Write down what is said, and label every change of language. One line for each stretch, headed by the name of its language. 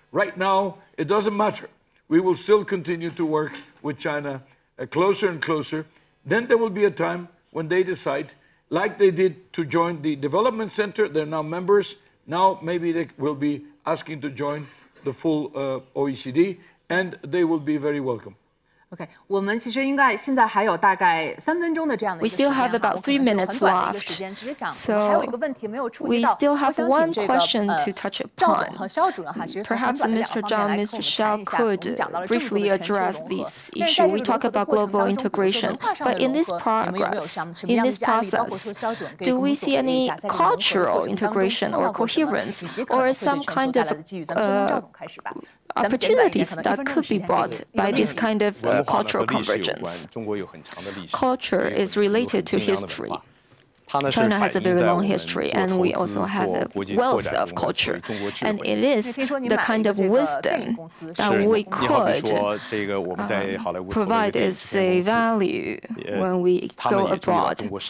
English: Right now, it doesn't matter. We will still continue to work with China closer and closer. Then there will be a time when they decide, like they did to join the Development Center, they're now members. Now maybe they will be asking to join the full OECD, and they will be very welcome.
Chinese: OK， 我们其实应该现在还有大概3分钟的这样的一个时间，
English: We still have about 3 minutes left.
Chinese: 只是想还有一个问题没有触及到，
English: we still have
Chinese: 我想请这个赵总和肖主任哈，其实从很短的两个方面来跟我们谈一下。我们讲到了这么多的全球融合，但是在这个融合的过程当中，比如说文化上的融合，你们有没有什么样的案例？包括说肖主任可以跟我们总结一下，在这个融合的过程当中碰到过什么，以及可能会对全球带来的机遇。咱们先从赵总开始吧。
English: opportunities that could be brought by this kind of cultural convergence. Culture is related to history. China has a very long history, and we also have a wealth of culture. And it is the kind of wisdom that we could provide as a value when we go abroad.